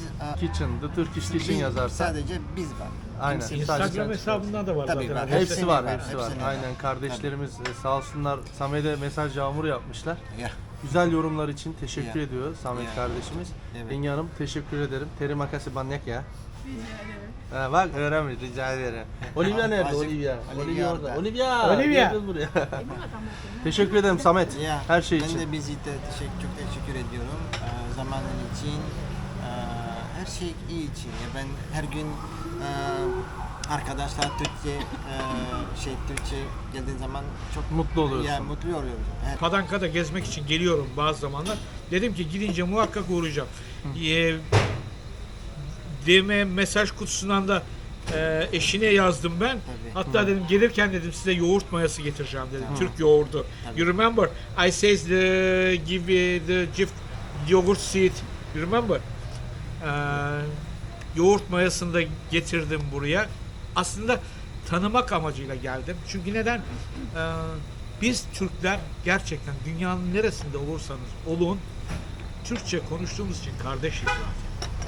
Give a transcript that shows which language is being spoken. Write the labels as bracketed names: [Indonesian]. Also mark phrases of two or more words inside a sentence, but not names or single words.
[Turkish] Kitchen, The Turkish Kitchen biz- yazarsa. sadece biz var. Aynen. Kimse- Sadece Instagram sen hesabından da var Tabii zaten. var. Hepsi Hepsini var, var, hepsi var. hepsini var. Aynen kardeşlerimiz sağ olsunlar Samet'e mesaj yağmuru yapmışlar. Ya. Güzel yorumlar için teşekkür Ya. ediyor Samet Ya. kardeşimiz. Evet. Yenge Hanım teşekkür ederim. [Indonesian] Terima kasih banyak ya. [Turkish] Ha, bak öğrenmiş rica ederim. Olivia nerede? Azıcık- Olivia. Olivia Olivia orada. orada. Olivia. Olivia. Gel buraya. teşekkür ederim Samet. Ya, Her şey ben için. de bizi de çok teşekkür ediyorum. Zamanın için, her şey iyi için. Ya ben her gün arkadaşlar Türkçe geldiğin zaman çok Mutlu oluyorsun. Yani mutlu oluyoruz. Evet. Padanka'da gezmek için geliyorum bazı zamanlar. Dedim ki gidince muhakkak uğrayacağım. DM mesaj kutusundan da eşine yazdım ben. Tabii. Hatta dedim gelirken dedim size yoğurt mayası getireceğim dedim. Türk yoğurdu. [English] You remember? I says give the gift yogurt seed. You remember? [Turkish] Yoğurt mayasını da getirdim buraya. Aslında tanımak amacıyla geldim. Çünkü neden? Biz Türkler gerçekten dünyanın neresinde olursanız olun Türkçe konuştuğumuz için kardeşiz zaten.